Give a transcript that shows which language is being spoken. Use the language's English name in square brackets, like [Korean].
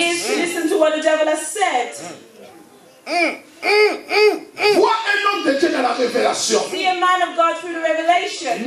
[English] ears to listen to what the devil has said. [French] Vois un homme de Dieu dans la révélation. [English] See a man of God through the revelation.